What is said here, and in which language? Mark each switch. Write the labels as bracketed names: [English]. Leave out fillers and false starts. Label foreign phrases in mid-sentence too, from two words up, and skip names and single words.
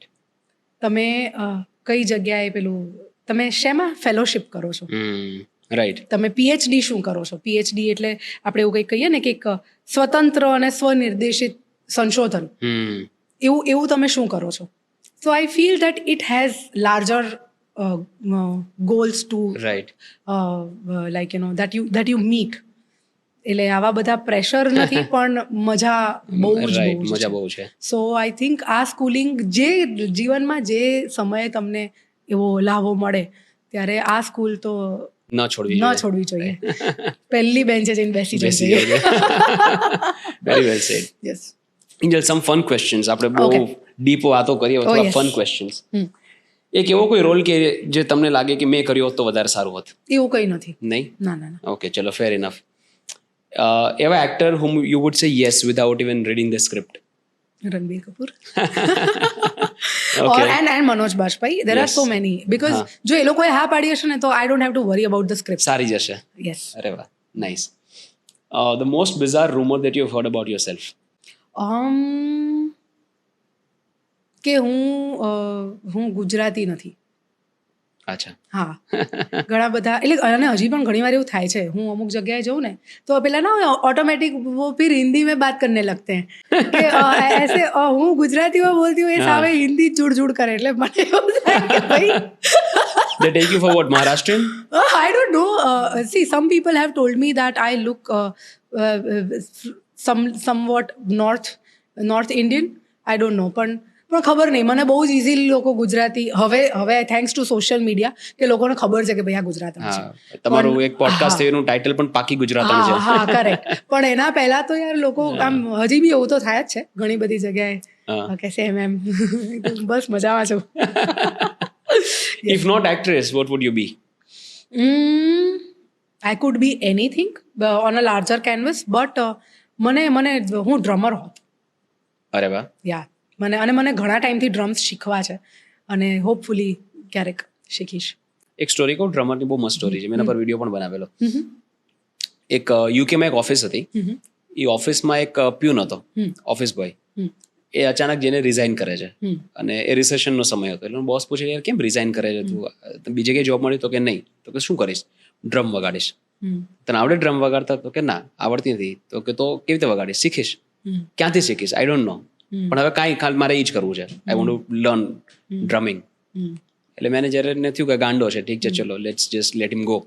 [Gujarati] તમે કઈ જગ્યાએ પેલું, તમે શેમાં ફેલોશિપ કરો છો. રાઈટ. તમે પીએચડી શું કરો છો. પીએચડી એટલે આપણે એવું કંઈક કહીએ ને કે એક સ્વતંત્ર અને સ્વનિર્દેશિત સંશોધન, એવું તમે શું કરો છો. [English] so I feel that it has larger goals to right like that you meet. [Gujarati] એટલે આવા બધા પ્રેશર નથી, પણ મજા બહુ છે. [English] so I think [Gujarati] આ સ્કૂલિંગ, જે જીવનમાં જે સમયે તમને એવો લાવો મળે ત્યારે આ સ્કૂલ તો ન છોડવી જોઈએ. પહેલી બેન્ચે જઈને બેસી જવું જોઈએ. [English] very well said. યસ. એન્જલ, some fun questions. [Gujarati] આપણે બહુ ડીપ વાતો કરીએ, થોડા [English] fun questions. [Gujarati] એક એવો કોઈ રોલ કે જે તમને લાગે કે મેં કર્યો હોત તો વધારે સારું હોત? એવું કંઈ નથી. નહીં? ના. [English] ઓકે, ચલો, fair enough. એવા એક્ટર whom you would say yes without even reading the script? રણબીર કપૂર. or and Manoj Bajpayee. There are so many, because [Gujarati] જો એ લોકોએ હા પાડી હશે ને તો [English] I don't have to worry about the script. [Gujarati] સારી જશે. [English] Yes. [Gujarati] અરે વાહ, nice. [English] The most bizarre rumor that you have heard about yourself? [Gujarati] કે હું ગુજરાતી નથી. અચ્છા. હા ઘણા બધા એટલે અને હજી પણ ઘણી વાર એવું થાય છે હું અમુક જગ્યાએ જઉં ને તો પેલા ના [Hindi] ऑटोमेटिक वो फिर हिंदी में बात करने लगते हैं कि ऐसे [Gujarati] હું ગુજરાતીમાં બોલતી હું એ સામે હિન્દી જુડ જુડ કરે એટલે મને એવું થાય કે ભાઈ [English] They take you for what, Maharashtrian? I don't know. See, some people have told me that I look somewhat North Indian. I don't know. [Gujarati] પણ ખબર નહીં મને બહુ જ ઇઝીલી લોકો ગુજરાતી હવે [English] thanks to social media [Gujarati] કે લોકોને ખબર છે કે ભાઈ આ ગુજરાતમાં છે. તમારું એક પોડકાસ્ટ એનું ટાઇટલ પણ પાકી ગુજરાતણ છે. હા કરેક્ટ. પણ એના પહેલા તો યાર લોકો આમ હજી બી એવું તો થાય જ છે ઘણી બધી જગ્યાએ કે સેમ એમ બસ મજામાં છું. [English] If not actress, what would you be? I could be anything on a larger canvas, but [Gujarati] મને હું ડ્રમર હોત. અરે વાહ. યા મને ઘણા ટાઈમથી ડ્રમ્સ શીખવા છે અને હોપફુલી ક્યારેક શીખીશ. એક સ્ટોરી કહું ડ્રમરની બહુ મસ્ત સ્ટોરી છે મેં એના પર વિડીયો પણ બનાવેલો. એક યુકેમાં એક ઓફિસ હતી એ ઓફિસમાં એક પ્યુન હતો ઓફિસ બોય એ અચાનક જેને રિઝાઇન કરે છે અને એ રિસેશનનો સમય હતો એટલે બોસ પૂછે યાર કેમ રિઝાઇન કરે છે તું બીજે કઈ જોબ મળી તો કે નહીં તો કે શું કરીશ ડ્રમ વગાડીશ તને આવડે ડ્રમ વગાડતા તો કે ના આવડતી નથી તો કે તો કેવી રીતે વગાડીશ શીખીશ ક્યાંથી શીખીશ [English] I don't know [Gujarati] પણ હવે કાંઈ ખાલી મારે એ જ કરવું છે [English] I want to learn drumming [Gujarati] એટલે મેનેજરને થયું કે ગાંડો છે ઠીક છે ચલો [English] let's just let him go.